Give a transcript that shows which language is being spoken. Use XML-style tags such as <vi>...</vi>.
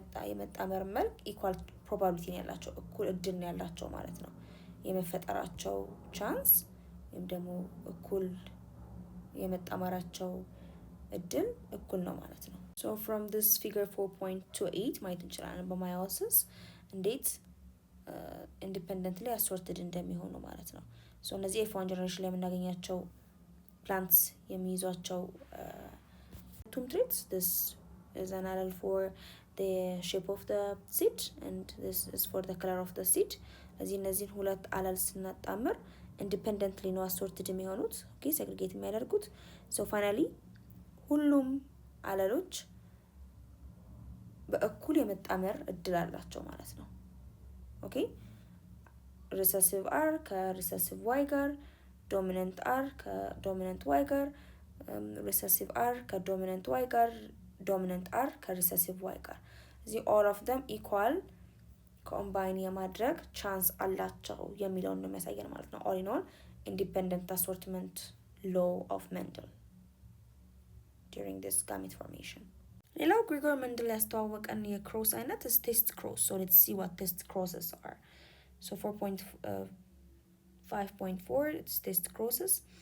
<am>የመጣመር መልክ ኢኳል ፕሮባቢሊቲ ነው ያላቸው እኩል እድል ነው ያላቸው ማለት ነው። የመፈጠራቸው ቻንስ ወይም ደግሞ እኩል የመጣመራቸው እድል እኩል ነው ማለት ነው።</am> <en>so from this figure 4.28</en> <am>ማየት እንችላለን በማዮሲስ እንዴት ኢንዲፔንደንትሊ assorted እንደሚሆኑ ማለት ነው። so እነዚህ F1 ጀነሬሽን ላይ የምናገኛቸው plants የሚይዟቸው</am> <en>two traits, this is an allele for the shape of the seed and this is for the color of the seed.</en> <am>እነዚህን ሁለት አለል ስናጣምር ኢንዲፔንደንትሊ ነው assorted የሚሆኑት ኦኬ segregate የሚያደርጉት so finally ሁሉም አለሎች በእኩል የመጣመር እድል አላቸው ማለት ነው። ኦኬ</am> <en>recessive R ከrecessive Y ጋር dominant R ከdominant Y ጋር recessive R ከdominant Y ጋር dominant R ከrecessive Y ጋር</en> <am>እዚህ</am> <en>all of them equal combine</en> <am>የማድረግ ቻንስ አላቸው የሚለውን ነው የሚያሳየን ማለት ነው።</am> <en>all in all independent assortment law of Mendel during this gamete formation.</en> <am>ሌላው ግሪጎር መንድል ያስተዋወቀን የክሮስ አይነት</am> <en>is test cross. So let's see what test crosses are. So 4.5.4 it's test crosses.</en>